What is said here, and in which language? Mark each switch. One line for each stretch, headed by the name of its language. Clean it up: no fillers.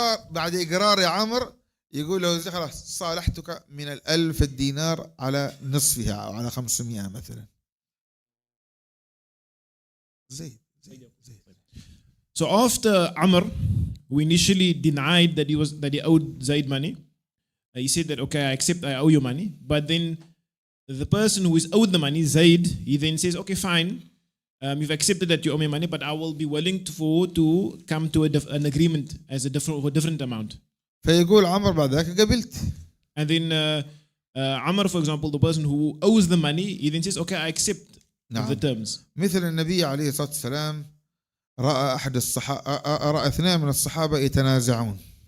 Arabic: بعد إقرار يا عمر يقول له خلاص صالحتك من 1000 دينار على نصفها أو على 500 مثلا. زيد.
English: So after Amr, who initially denied that he owed Zaid money, he said that okay, I accept, I owe you money. But then the person who is owed the money, Zaid, he then says, okay, fine, you've accepted that you owe me money, but I will be willing to come to an agreement as for a different amount.
Arabic: فيقول عمر بعد ذلك قبلت.
English: And then Amr, for example, the person who owes the money, he then says, okay, I accept the terms.
Arabic: مثل النبي عليه الصلاة والسلام رأى اثنين من الصحابة يتنازعون.